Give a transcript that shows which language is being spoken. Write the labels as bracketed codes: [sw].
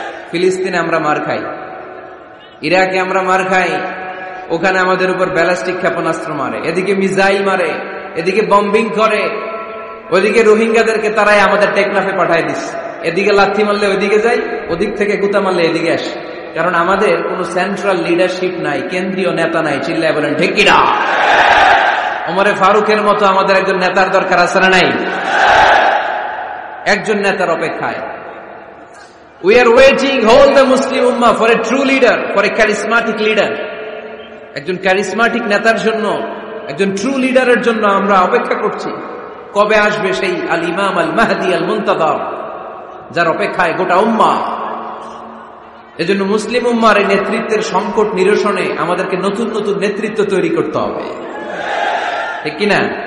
[bn] ফিলিস্তিনে আমরা মার খাই, ইরাকে আমরা মার খাই, ওখানে আমাদের উপর ব্যালিস্টিক ক্ষেপণাস্ত্র মারে, এদিকে মিসাইল মারে, এদিকে বম্বিং করে, ওইদিকে রোহিঙ্গাদেরকে তারাই আমাদের টেকনাফে পাঠায় দিচ্ছে। এদিকে লাথি মারলে ওইদিকে যাই, ওদিক থেকে গুতা মারলে এদিকে আসে। কারণ আমাদের কোন সেন্ট্রাল লিডারশিপ নাই, কেন্দ্রীয় নেতা নাই। চিল্লায় বলেন ঠিক কিনা? ওমরে ফারুকের মতো আমাদের একজন নেতার দরকার আছে না নাই? একজন নেতার অপেক্ষায়। [en] We are waiting, whole the Muslim Ummah, for a true leader, for a charismatic leader. [bn] একজন ক্যারিসমাটিক নেতার জন্য, একজন ট্রু লিডারের জন্য আমরা অপেক্ষা করছি। কবে আসবে সেই আল ইমাম আল মাহদি আল মুনতাযর, যার অপেক্ষায় গোটা উম্মাহ। এজন্য মুসলিম উম্মার এই নেতৃত্বের সংকট নিরসনে আমাদেরকে নতুন নতুন নেতৃত্ব তৈরি করতে হবে, ঠিক কিনা?